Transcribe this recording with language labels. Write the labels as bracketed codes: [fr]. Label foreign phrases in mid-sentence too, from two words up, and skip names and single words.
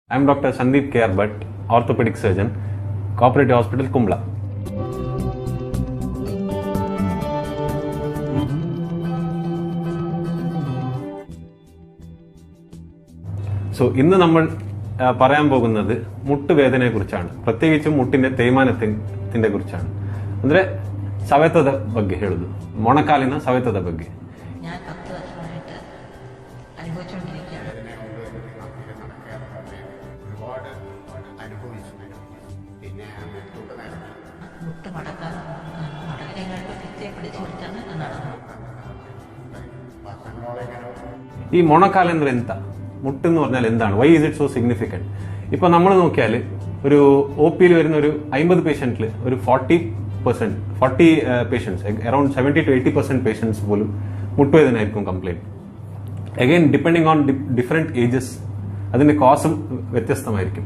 [en] I am Dr. SANDEEP K R BHAT, Orthopaedic Surgeon, Co-operative Hospital, Kumbla. So, [ml] ഇന്ന് നമ്മൾ പറയാൻ പോകുന്നത് മുട്ടുവേദനയെ കുറിച്ചാണ്. പ്രത്യേകിച്ചും മുട്ടിന്റെ തേയ്മാനത്തിന്റെ കുറിച്ചാണ്. [kn] ಅಂದ್ರೆ ಸವೆತದ ಬಗ್ಗೆ ಹೇಳುದು. ಮೊಣಕಾಲಿನ ಸವೆತದ ಬಗ್ಗೆ. [ml] ഞാൻ 10 വർഷമായിട്ട് അനുഭവിച്ചുകൊണ്ടിരിക്കുകയാണ്. മുട്ട് മടക്കാൻ മടക്കങ്ങൾക്ക് ഭിത്തിയെ പിടിച്ചു കൊടുത്താണ് നടന്നത്. [kn] ഈ ಮೊಣಕಾಲು ಅಂದ್ರೆ ಎಂತ? [ml] മുട്ട് എന്ന് പറഞ്ഞാൽ എന്താണ്? [en] why is it so significant? [ml] ഇപ്പൊ നമ്മൾ നോക്കിയാൽ ഒരു ഒ പിയിൽ വരുന്ന ഒരു 50 പേഷ്യന്റിൽ ഒരു 40 പേഷ്യൻസ് [en] around 70 to 80% patients [ml] പോലും മുട്ടുവേദന ആയിരിക്കും കംപ്ലൈന്റ്. [en] again depending on different ages [ml] അതിന്റെ കോസും വ്യത്യസ്തമായിരിക്കും.